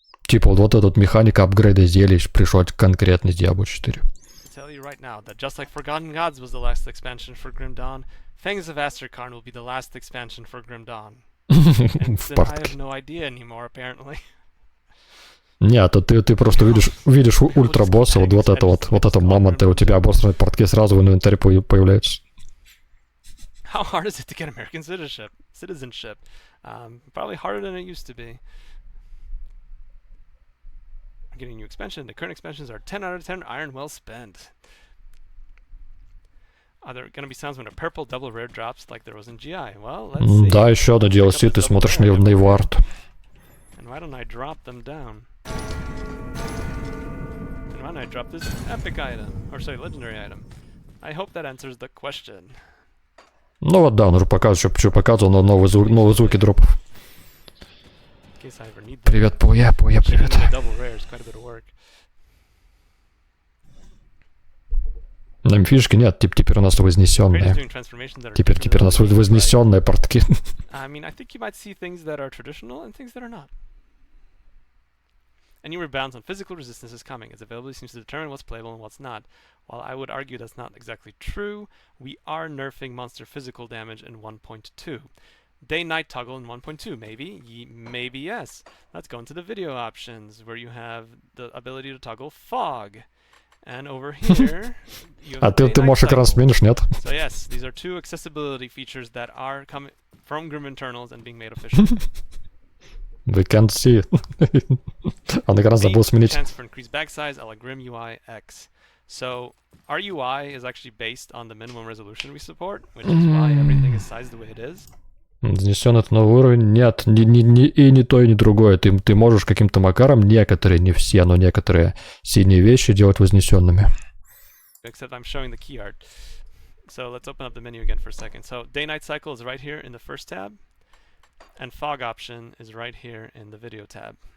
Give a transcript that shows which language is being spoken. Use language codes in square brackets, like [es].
[ru] типа вот эта вот механика апгрейда зелий пришла конкретно из Diablo 4. [en] Tell you right now that just like Forgotten Gods was the last expansion for Grim Dawn, Fangs of Asterkarn will be the last expansion for Grim Dawn. And [ru] В [en] I [ru] партке. [en] have no idea anymore, apparently. [ru] Нет, то ты просто видишь ультрабосса, вот это мамонты, у тебя обосранные портки сразу в инвентаре появляются. [en] How hard is it to get American citizenship? Probably harder than it used to be. Getting a new expansion. The current expansions are 10 out of 10 iron well spent. Are there gonna be sounds when a purple double rare drops like there was in GI? Well, let's see. [ru] Да, еще одно DLC, ты смотришь на его арт. [en] And why don't I drop them down? And why don't I drop this epic item? Or sorry, legendary item. I hope that answers the question. [ru] Ну вот да, он уже показывает, что показывал, но новые звуки дропов. [en] In case I ever need them. [ru] Привет, Пуя, привет. [en] Double rare is quite a bit of work. [ru] На фишки нет, теперь у нас вознесенные. Теперь у нас вознесенные портки. [en] I mean, I think you might see things that are traditional and things that are not. A new rebound on physical resistance is coming. Its availability seems to determine what's playable and what's not. While I would argue that's not exactly true, we are nerfing monster physical damage in 1.2. Day-night toggle in 1.2, maybe? Maybe yes. Let's go into the video options, where you have the ability to toggle fog. And over here, you have [ru] ты можешь экран сменишь, нет? [en] So yes, these are two accessibility features that are coming from Grim Internals and being made official. We can't see. [ru] Он экран забыл сменить. [en] Chance for increased back size a la Grim UI X. So our UI is actually based on the minimum resolution we support, which is why everything is sized the way it is. [ru] Занесен это новый уровень? Нет, ни то, и ни другое. Ты можешь каким-то макаром некоторые, не все, но некоторые синие вещи делать вознесенными. [en] Except I'm showing the key art. So let's open up the menu again for a second. So day-night cycle is right here in the first tab, and fog option is right here in the video tab.